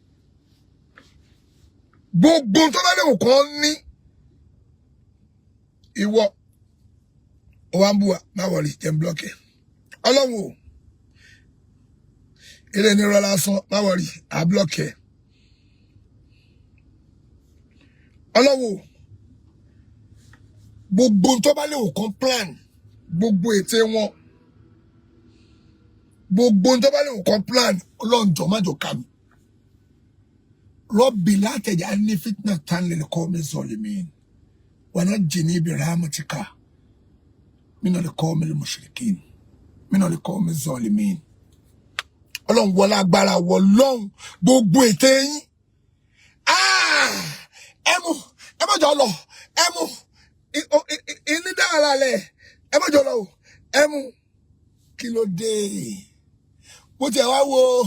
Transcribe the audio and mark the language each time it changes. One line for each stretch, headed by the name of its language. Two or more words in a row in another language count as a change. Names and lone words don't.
Yoruba: gbogbo tó bá léwu kan ní ìwọ Owambuwa má wọrí jẹ́ blọ́kì Ọlọ́run o ilé ní rọlá sán má wọrí àblọ́kì Ọlọ́run o gbogbo tó bá léwu kan plan gbogbo ète wọn gbogbo tó bá léwu kan plan Ọlọ́run jọ̀ọ́ má jọ ká mi
Arabic: ربي لا تجعلني فتنة للقوم الظالمين ونجني برحمتك من القوم المشركين من القوم الظالمين
Yoruba: Ọlọ́run wọlá agbára wọ Ọlọ́run gbogbo ète yín ẹ má jọ lọ ẹ mú ini dára lẹ ẹ má jọ lọ ẹ mú kí ló dé mo tẹ wá wo